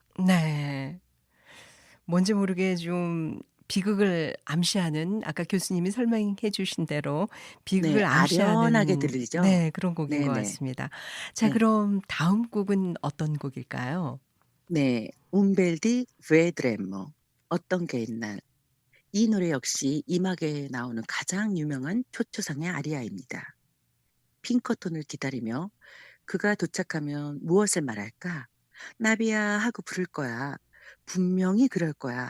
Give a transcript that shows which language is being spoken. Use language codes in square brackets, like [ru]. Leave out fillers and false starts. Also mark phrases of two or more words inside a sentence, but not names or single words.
[ko] 네. 뭔지 모르게 좀 비극을 암시하는 아까 교수님이 설명해 주신 대로 네. 비극을 아련하게 암시하는 들리죠? 네 그런 곡인 것 네네. 같습니다. 자 네. 그럼 다음 곡은 어떤 곡일까요? 네. Un bel di vedremo. 어떤 게 있날. 이 노래 역시 이막에 나오는 가장 유명한 초초상의 아리아입니다. 핑커톤을 기다리며 그가 도착하면 무엇을 말할까? "나비야." 하고 부를 거야. "분명히 그럴 거야.